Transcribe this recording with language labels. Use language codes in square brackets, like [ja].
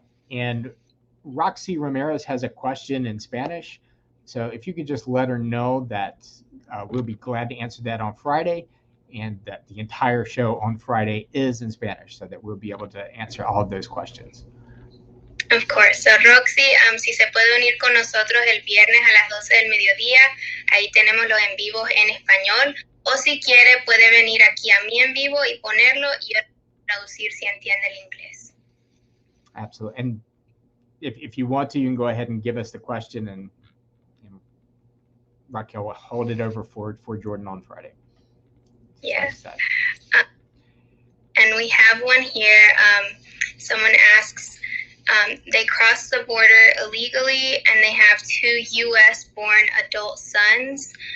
[en] And Roxy Ramirez has a question in Spanish. So if you could just let her know that we'll be glad to answer that on Friday, and that the entire show on Friday is in Spanish, so that we'll be able to answer all of those questions. Of course. [es] So Roxy, si se puede unir con nosotros el viernes a las 12 del mediodía, ahí tenemos los en vivos en español. O si quiere, puede venir aquí a mí en vivo y ponerlo y traducir si entiende el inglés. [en] Absolutely. And if you want to, you can go ahead and give us the question, and Raquel will hold it over for Jordan on Friday. Yes. And we have one here. Someone asks, they crossed the border illegally and they have 2 U.S.-born adult sons.